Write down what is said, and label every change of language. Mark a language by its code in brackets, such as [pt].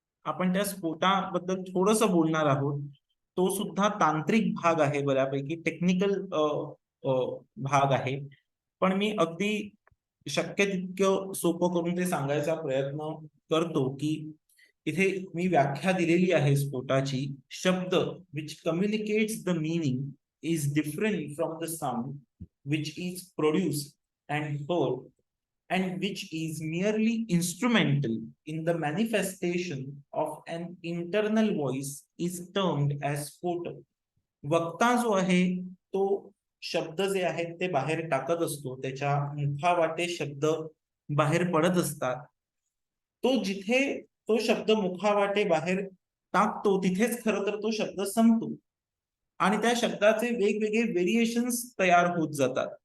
[mr] आपण त्या स्फोटाबद्दल थोडस बोलणार आहोत. तो सुद्धा तांत्रिक भाग आहे, बऱ्यापैकी टेक्निकल भाग आहे, पण मी अगदी शक्य तितकं सोपं करून ते सांगायचा प्रयत्न करतो. की इथे मी व्याख्या दिलेली आहे स्फोटाची. [en] शब्द which communicates the meaning is different from the sound which is produced and heard and which is merely instrumental in the manifestation of an internal voice is termed as photon. [mr] वक्ता जो आहे तो शब्द जे आहेत ते बाहेर टाकत असतो, त्याच्या मुखावाटे शब्द बाहेर पडत असतात. तो जिथे तो शब्द मुखावाटे बाहेर टाकतो तिथेच खरं तर तो शब्द संपतो आणि त्या शब्दाचे वेगवेगळे व्हेरिएशन्स तयार होत जातात.